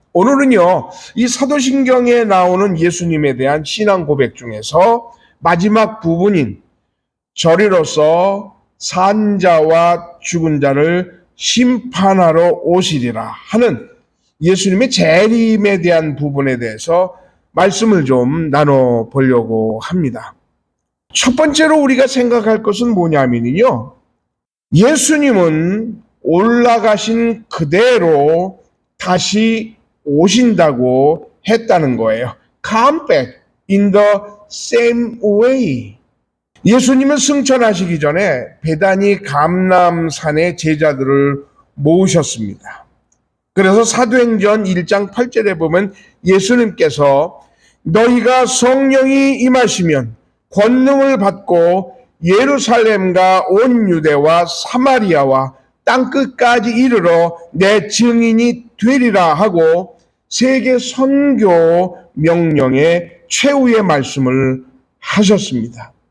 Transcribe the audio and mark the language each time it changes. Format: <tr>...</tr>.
<ko>오늘은요, 이 사도신경에 나오는 예수님에 대한 신앙 고백 중에서 마지막 부분인 저리로서 산 자와 죽은 자를 심판하러 오시리라 하는 예수님의 재림에 대한 부분에 대해서 말씀을 좀 나눠보려고 합니다. 첫 번째로 우리가 생각할 것은 뭐냐면요, 예수님은 올라가신 그대로 다시 오신다고 했다는 거예요.</ko> <en>Come back in the same way.</en> <ko>예수님은 승천하시기 전에 베다니 감람산에 제자들을 모으셨습니다. 그래서 사도행전 1장 8절에 보면 예수님께서 너희가 성령이 임하시면 권능을 받고 예루살렘과 온 유대와 사마리아와 땅끝까지 이르러 내 증인이 되리라 하고 세계 선교 명령의 최후의 말씀을 하셨습니다.</ko>